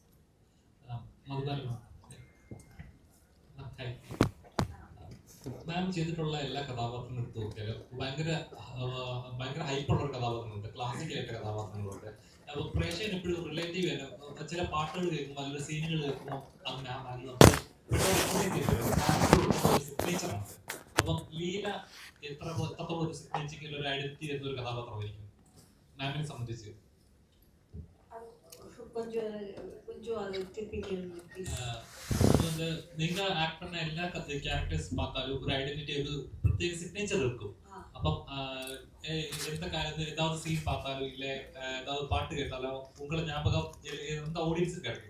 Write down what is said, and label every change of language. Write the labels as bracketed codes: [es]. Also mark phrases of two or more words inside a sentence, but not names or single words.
[ml] മാം ചെയ്തിട്ടുള്ള എല്ലാ കഥാപാത്രങ്ങളും എടുത്തു നോക്കിയാലും ഭയങ്കര ഹൈപ്പുള്ള ഒരു കഥാപാത്രങ്ങളുണ്ട്, ക്ലാസിക്കലായിട്ട് കഥാപാത്രങ്ങളുണ്ട്. അപ്പോൾ പ്രേക്ഷകൻ എപ്പോഴും റിലേറ്റീവ് ആണ്. ചില പാട്ടുകൾ കേൾക്കുമ്പോൾ അല്ലെങ്കിൽ സീനുകൾ കേൾക്കുമ്പോൾ അങ്ങനെ സിഗ്നേച്ചറാണ്. അപ്പം ലീല എത്രത്തോളം ഒരു സിഗ്നേച്ചറിൽ ഒരു ഐഡന്റിറ്റി ചെയ്യുന്ന ഒരു കഥാപാത്രമായിരിക്കും മാമിനെ സംബന്ധിച്ച്? [ta] நீங்க ஆக்ட் பண்ண எல்லா கேரக்டர்ஸ் பார்த்தாலும் ஒரு ஐடென்டிட்டி, ஒரு பிரத்யேக சிக்னேச்சர் இருக்கும். അപ്പം எந்த ஏதாவது சீன் பார்த்தாலும் இல்ல ஏதாவது பாட்டு கேட்டாலும் உங்களை ஞாபகம் எந்த ஆடியன்ஸுக்கு கிடைக்கும்.